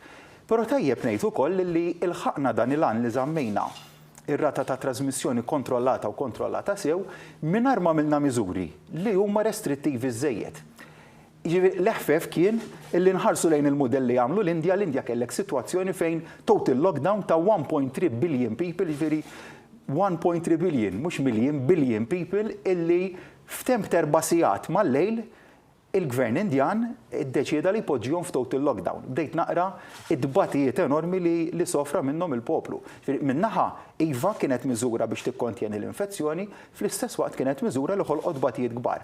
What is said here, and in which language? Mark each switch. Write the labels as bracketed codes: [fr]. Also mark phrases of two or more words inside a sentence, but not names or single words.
[mt] Però tajjeb ngħid ukoll li ilħaqna dan il-għan li żammejna ir-rata ta' trasmissjoni kontrollata u kontrollata sew mingħajr ma għamilna miżuri li huma restrittivi żejjed. L-eħfef kien illi nħarsu lejn il-mudell li jagħmlu l-Indja kellek sitwazzjoni fejn [en] total lockdown [mt] ta' [en] 1.3 billion people, [mt] ġifieri [en] 1.3 billion, [mt] mhux [en] million, billion people [mt] illi f'temp ta' 4 sigħat mal-lejl il-Gvern Indjan iddeċieda li jpoġġihom f' [en] total lockdown. [mt] Bdejt naqra id-dbatijiet enormi li sofra minnhom il-poplu. Min-naħa iva kienet miżura biex tikkontjeni l-infezzjoni, fl-istess waqt kienet miżura li ħolqot dbatijiet kbar.